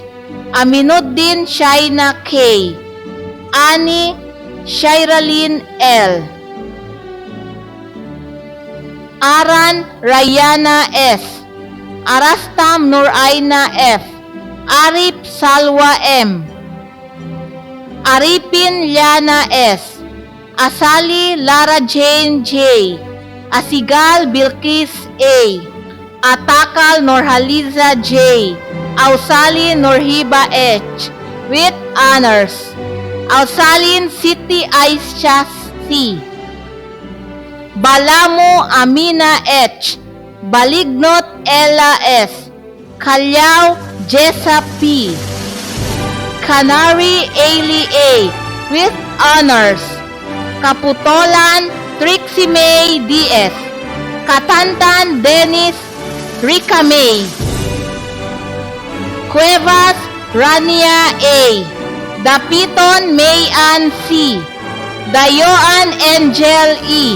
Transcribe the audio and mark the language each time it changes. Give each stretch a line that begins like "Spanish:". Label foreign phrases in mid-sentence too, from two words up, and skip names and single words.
English: Aminuddin Shaina K. Ani Shairalin L. Aran Rayana S. Arastam Nuraina F. Arif Salwa M. Aripin Liana S. Asali Lara Jane J. Asigal Bilkis A. Atakal Norhaliza J. Ausali Norhiba H. with honors. Ausalin Siti Aisha C. Balamo Amina H. Balignot Ella S. Kalyao Jessa P. Canary Ailey A. with honors. Kaputolan Trixie May D.S. Katantan Dennis Rika May. Cuevas Rania A. Dapiton May Ann C. Dayoan Angel E.